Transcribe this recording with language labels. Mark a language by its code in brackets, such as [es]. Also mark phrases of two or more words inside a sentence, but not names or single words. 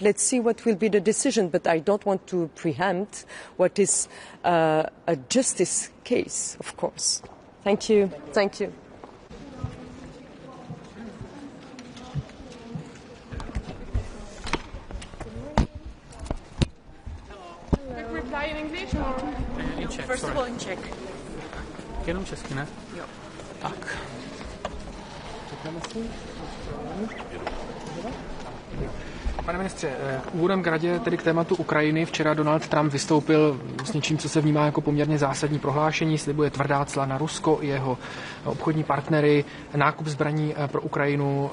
[en] Let's see what will be the decision, but I don't want to preempt what is a justice case, of course. Thank you. Thank you. Quick reply in English or? In Czech, First of all, in Czech. [cs] Jenom česky, ne? Jo. Tak. Pane ministře, úvodem k radě, tedy k tématu Ukrajiny, včera Donald Trump vystoupil s něčím, co se vnímá jako poměrně zásadní prohlášení, slibuje tvrdá cla na Rusko i jeho obchodní partnery, nákup zbraní pro Ukrajinu.